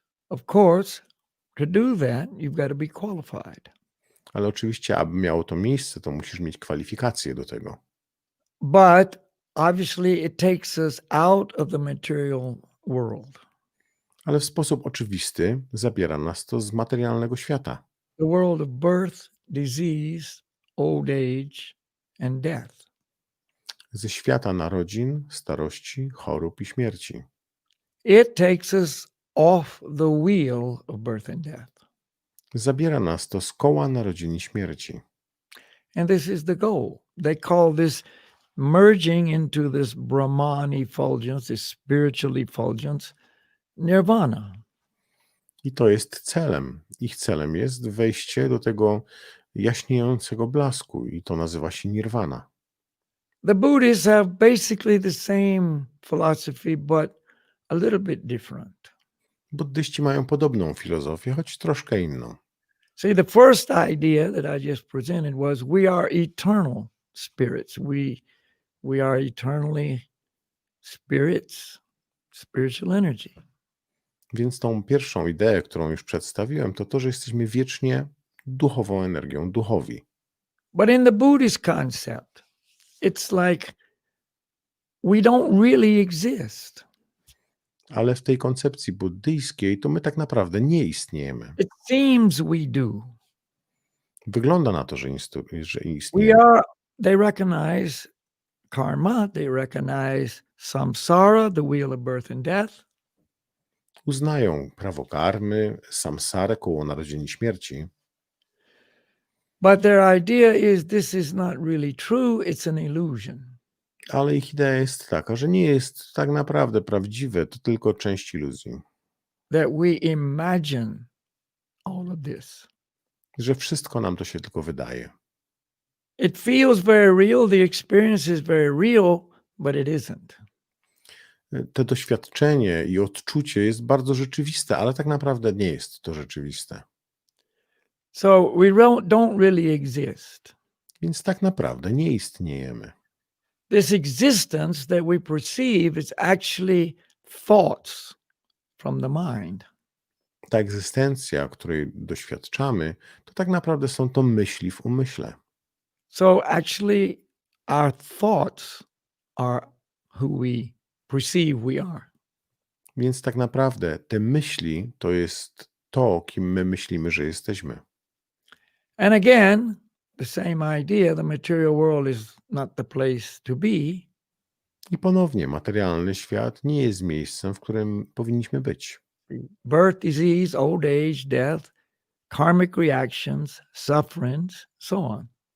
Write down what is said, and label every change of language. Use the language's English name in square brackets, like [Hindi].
[English] Of course, to do that, you've got to be qualified. [Polish] Ale oczywiście, aby miało to miejsce, to musisz mieć kwalifikacje do tego. [English] But obviously, it takes us out of the material world. [Polish] Ale w sposób oczywisty zabiera nas to z materialnego świata. [English] The world of birth, disease, old age, and death. [Polish] Ze świata narodzin, starości, chorób i śmierci. [English] It takes us off the wheel of birth and death. [Polish] Zabiera nas to z koła narodzin i śmierci. [English] And this is the goal. They call this merging into this Brahman effulgence, this spiritual effulgence, Nirwana. [Polish] I to jest celem. Ich celem jest wejście do tego jaśniejącego blasku i to nazywa się Nirwana. [English] The Buddhists have basically the same philosophy, but a little bit different. [Polish] Buddyści mają podobną filozofię, choć troszkę inną. [English] See, the first idea that I just presented was we are eternal spirits. We are eternally spirits, spiritual energy. [Polish] Więc tą pierwszą ideę, którą już przedstawiłem, to to, że jesteśmy wiecznie duchową energią, duchowi. [English] But in the Buddhist concept, it's like we don't really exist. [Polish] Ale w tej koncepcji buddyjskiej to my tak naprawdę nie istniejemy. [English] It seems we do. [Polish] Wygląda na to, że [English] We [Polish] istnieją. [English] are, they recognize karma, they recognize samsara, the wheel of birth and death, [Polish] Uznają prawo karmy, samsarę, koło narodzin i śmierci, [English] but their idea is this is not really true, it's an illusion. [Polish] ale ich idea jest taka, że nie jest tak naprawdę prawdziwe, to tylko część iluzji. [English] That we imagine all of this. [Polish] Że wszystko nam to się tylko wydaje. [English] It feels very real, the experience is very real, but it isn't. [Polish] To doświadczenie i odczucie jest bardzo rzeczywiste, ale tak naprawdę nie jest to rzeczywiste. [English] So we don't really exist. [Polish] Więc tak naprawdę nie istniejemy. [English] This existence that we perceive is actually thoughts from the mind. [Polish] Ta egzystencja, której doświadczamy, to tak naprawdę są to myśli w umyśle. [English] So actually our thoughts are who we perceive we are. [Polish] Więc tak naprawdę te myśli to jest to, kim my myślimy, że jesteśmy. [English] And again, the same idea, the material world is not the place to be. [Polish] I ponownie, materialny świat nie jest miejscem, w którym powinniśmy być. [English] Birth, disease, old age, death, karmic reactions, sufferings, so on.